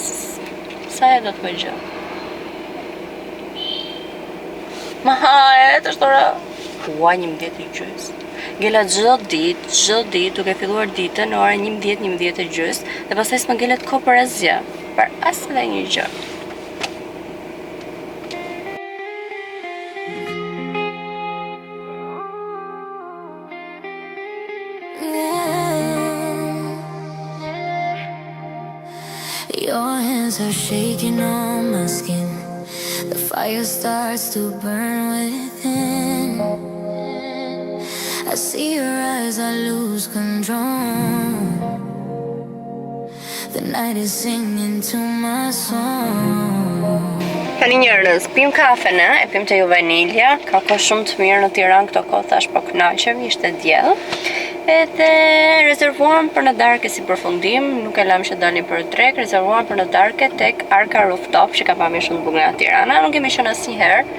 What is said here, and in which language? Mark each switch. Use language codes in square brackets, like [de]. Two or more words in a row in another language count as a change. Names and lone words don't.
[sq] Sa e do të bëj gjë. Ma hahet, është ora 11:30. Ngela çdo ditë, duke filluar ditën në orën 11:30 dhe pastaj s'më ngelet kohë për asgjë, për asnjë një gjë. [en] Your hands are shaking on my skin. The fire starts to burn within. I see your eyes, I lose control. The night is singing to my song. [sq] Tani njerëz, pim kafen, e pim të ju vanilja. Ka kohë shumë të mirë në Tiranë këto kohë, thash po kënaqem, ishte diell. Edhe rezervuam për në darkë si përfundim, nuk e lam që dalin për drek, rezervuam për në darkë tek Arka Rooftop, që ka pamir shumë bukur nga Tirana, nuk kemi qenë asnjëherë.